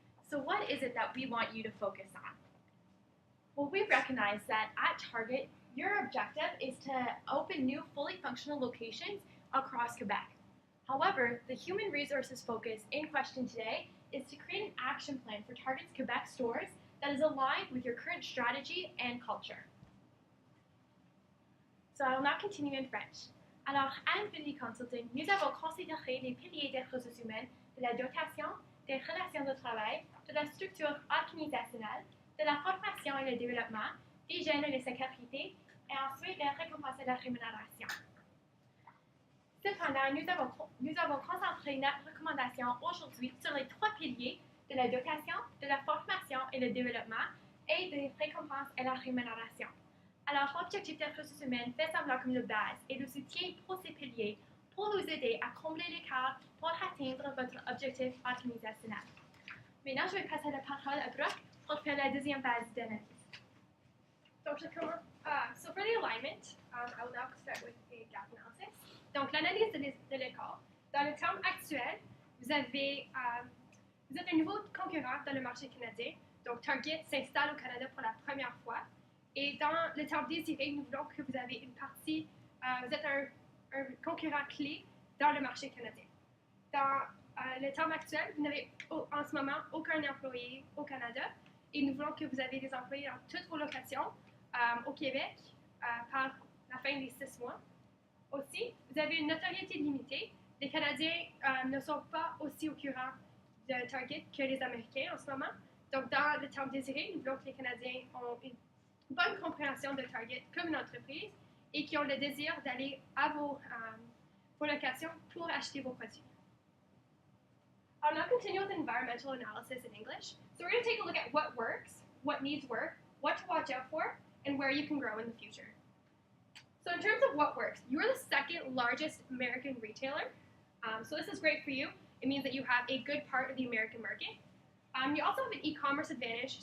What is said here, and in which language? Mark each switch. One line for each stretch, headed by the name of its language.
English: So what is it that we want you to focus on? Well, we recognize that at Target, your objective is to open new fully functional locations across Quebec. However, the human resources focus in question today is to create an action plan for Target's Quebec stores that is aligned with your current strategy and culture. So I will now continue in French.
French: Alors, à Infinity Consulting, nous avons considéré les piliers des ressources humaines, de la dotation, des relations de travail, de la structure organisationnelle, de la formation et le développement, d'hygiène et de sécurité, et ensuite de récompenser la rémunération. Cependant, nous avons concentré notre recommandation aujourd'hui sur les 3 piliers de la dotation, de la formation et le développement, et des récompenses et la rémunération. Alors, l'objectif des ressources humaines fait semblant comme une base et le soutien pour ces piliers pour vous aider à combler l'écart pour atteindre votre objectif organisationnel. Maintenant, je vais passer la parole à Brooke pour faire la deuxième phase d'analyse. Donc, je commence.
English: So for the alignment, I will now start with a gap analysis.
French: Donc, l'analyse de l'écart. Dans le terme actuel, vous êtes un nouveau concurrent dans le marché canadien. Donc, Target s'installe au Canada pour la première fois. Et dans le terme désiré, nous voulons que vous avez une partie, vous êtes un concurrent clé dans le marché canadien. Dans le terme actuel, vous n'avez en ce moment aucun employé au Canada et nous voulons que vous avez des employés dans toutes vos locations au Québec par la fin des 6 mois. Aussi, vous avez une notoriété limitée. Les Canadiens ne sont pas aussi au courant de Target que les Américains en ce moment. Donc, dans le terme désiré, nous voulons que les Canadiens ont une bonne compréhension de Target comme une entreprise et qui ont le désir d'aller à vos locations pour acheter vos produits.
English: I'll now continue with environmental analysis in English. So we're going to take a look at what works, what needs work, what to watch out for, and where you can grow in the future. So in terms of what works, you're the second largest American retailer. So this is great for you. It means that you have a good part of the American market. You also have an e-commerce advantage.